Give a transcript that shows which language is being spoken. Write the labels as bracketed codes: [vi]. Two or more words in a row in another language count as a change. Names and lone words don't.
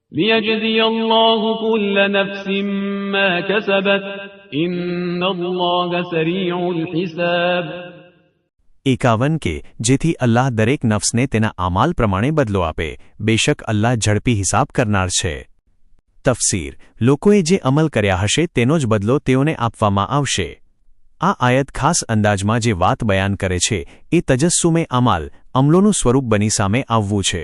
[ar] ليجزي الله كل نفس ما كسبت إن الله سريع الحساب. [gu] 51 કે જેથી અલ્લાહ દરેક નફ્સને તેના આમાલ પ્રમાણે બદલો આપે. બેશક અલ્લાહ ઝડપી હિસાબ કરનાર છે. તફસીર: લોકોએ જે અમલ કર્યા હશે તેનો જ બદલો તેઓને આપવામાં આવશે. આ આયત ખાસ અંદાજમાં જે વાત બયાન કરે છે એ તજસ્સુમે અમાલ, અમલોનું સ્વરૂપ બની સામે આવવું છે.